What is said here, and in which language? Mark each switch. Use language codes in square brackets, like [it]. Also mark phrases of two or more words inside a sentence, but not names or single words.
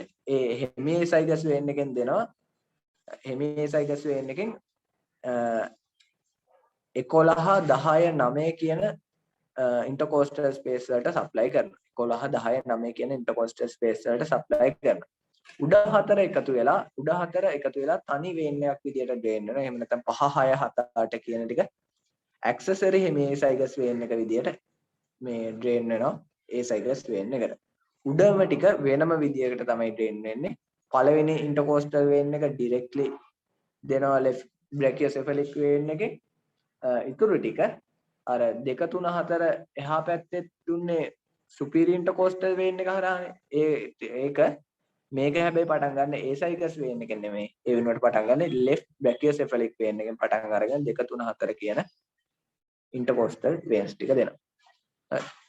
[si] ඒ [en] hemiascellus vein [si] එකෙන් දෙනවා [en] hemiascellus vein [si] එකෙන් 11 10 9 කියන [en] intercostal space [si] වලට supply කරනවා. 11 10 9 කියන [en] intercostal space [si] වලට supply කරනවා. උඩ 4 එකතු වෙලා තනි vein එකක් විදියට drain වෙනවා. එහෙම නැත්නම් 5 6 7 8 කියන ටික [en] accessory hemiascellus vein [si] එක විදියට මේ drain වෙනවා [en] ascellus vein [si] එකට. උඩම ටික වෙනම විදියකට තමයි drain වෙන්නේ. පළවෙනි [en] intercostal vein [si] එක directly දෙනවා [en] left brachiocephalic vein [si] එකේ. ඉතුරු ටික අර 2 3 4 එහා පැත්තේ දුන්නේ [en] superior intercostal vein [si] එක හරහානේ. ඒක මේක හැබැයි පටන් ගන්න [en] azygos vein [si] එකෙන් නෙමෙයි. ඒ වෙනුවට පටන් ගන්න [en] left brachiocephalic vein [si] එකෙන් පටන් අරගෙන 2 3 4 කියන [en] intercostal veins [si] ටික දෙනවා. හරි.